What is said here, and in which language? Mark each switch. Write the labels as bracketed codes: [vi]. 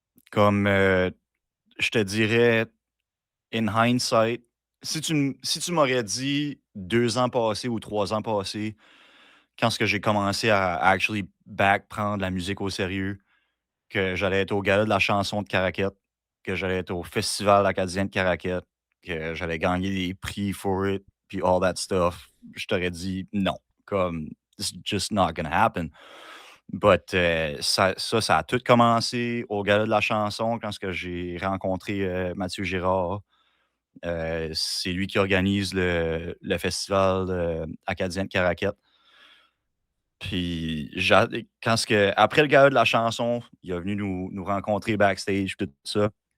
[fr] Comme je te dirais, [en] in hindsight, [fr] si tu m'aurais dit 2 ans passés ou 3 ans passés, quand ce que j'ai commencé à [en] actually [fr] prendre la musique au sérieux, que j'allais être au gala de la chanson de Caraquette, que j'allais être au festival acadien de Caraquette, que j'allais gagner des prix [en] for it, [fr] puis [en] all that stuff, [fr] je t'aurais dit non. Comme, [en] it's just not gonna happen. [fr] But ça a tout commencé au gala de la chanson quand ce que j'ai rencontré Mathieu Girard. C'est lui qui organise le festival acadien de Caraquette. Puis, après le gala de la chanson, il est venu nous rencontrer backstage, tout ça.